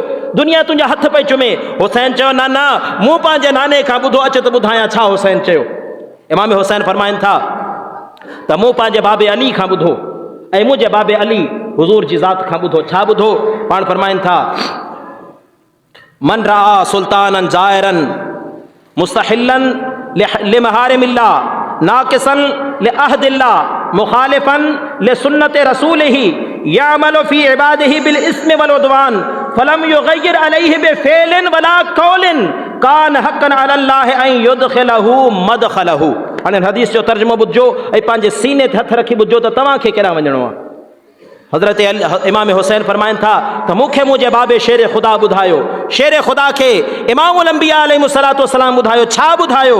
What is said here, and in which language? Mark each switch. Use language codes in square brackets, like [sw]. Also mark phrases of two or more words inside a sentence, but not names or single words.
[sd] दुनिया तुंहिंजा हथ पई चुमे। हुसैन चयो न न मूं पंहिंजे नाने खां ॿुधो, अच त ॿुधायां छा हुसैन चयो। इमाम हुसैन फरमाइनि था त मूं पंहिंजे बाबे अली खां ॿुधो ऐं मुंहिंजे बाबे अली हुज़ूर जी ज़ात खां ॿुधो। छा ॿुधो? पाण फरमाइनि था [ar] من رأى سلطانا جائرا مستحلا لحرم الله ناكثا لعهد الله مخالفا لسنة رسوله يعمل في عباده بالإثم والعدوان فلم يغير عليه بفعل ولا قول كان حقا على الله أن يدخله مدخله. [sd] हाणे हदीस जो तर्जुमो ॿुधजो ऐं पंहिंजे सीने ते हथ रखी ॿुधजो त तव्हांखे केॾांहुं वञिणो आहे। हज़रत इमाम हुसैन फरमाइनि था त मूंखे मुंहिंजे बाबे शेर ख़ुदा ॿुधायो। शेर ख़ुदा खे [ar] إمام الأنبياء عليه الصلاة والسلام [sd] ॿुधायो। छा ॿुधायो?